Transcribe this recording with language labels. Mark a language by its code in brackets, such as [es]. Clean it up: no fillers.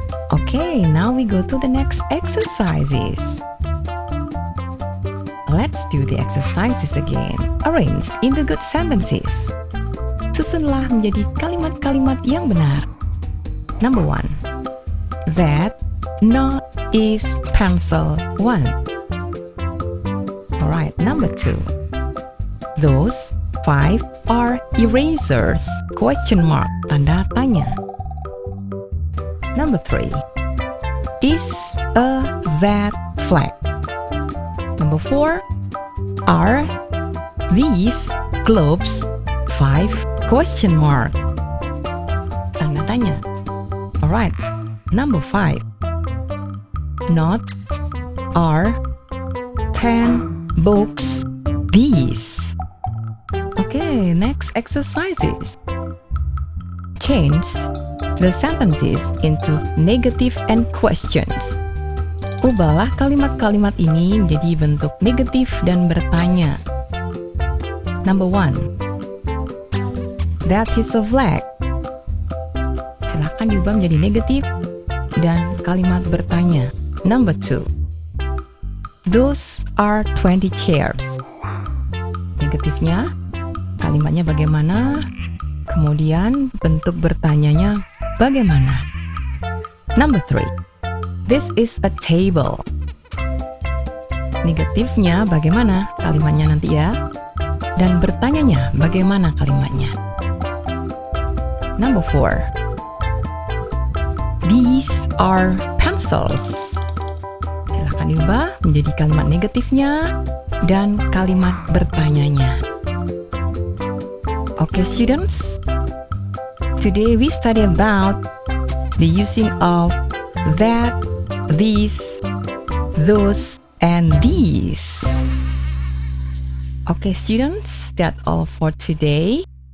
[en] Okay, now we go to the next exercises. Let's do the exercises again. Arrange in the good sentences. [id] Susunlah menjadi kalimat-kalimat yang benar. [en] Number 1. That not is pencil 1. Alright, number 2. Those 5 are erasers? Question mark, [id] tanda tanya. [en] Number 3. Is a that flag? Number 4. Are these globes 5? Question mark, [id] tanda tanya. [en] Alright, number 5. Not are 10 books these? Okay, next exercises. Change the sentences into negative and questions. [id] Ubahlah kalimat-kalimat ini menjadi bentuk negatif dan bertanya. [en] Number 1. That is a flag. [id] Silahkan diubah menjadi negatif dan kalimat bertanya. [en] Number 2. Those are 20 chairs. [id] Negatifnya, kalimatnya bagaimana? Kemudian bentuk bertanyanya bagaimana? [en] Number 3. This is a table. [id] Negatifnya bagaimana? Kalimatnya nanti ya. Dan bertanyanya bagaimana kalimatnya? [en] Number 4. These are pencils. [id] Silahkan diubah menjadi kalimat negatifnya dan kalimat bertanyanya. [en] Okay, students. Today we study about the using of that, these, those, and these. Okay, students, that's all for today.